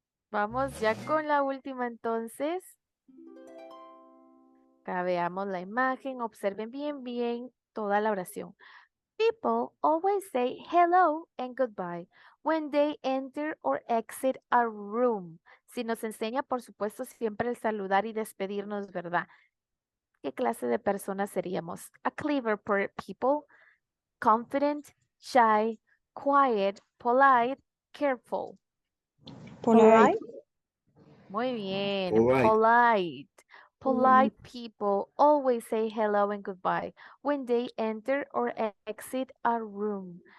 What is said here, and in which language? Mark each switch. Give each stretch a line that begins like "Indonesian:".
Spanish: Vamos ya con la última entonces. Acá veamos la imagen. Observen bien toda la oración.
English: People always say hello and goodbye when they enter or exit a room.
Spanish: Si nos enseña, por supuesto, siempre el saludar y despedirnos, ¿verdad? ¿Qué clase de personas seríamos?
English: A clever people, confident, shy, quiet, polite, careful. polite,
Spanish: Muy bien.
English: Polite. Polite people always say hello and goodbye when they enter or exit a room.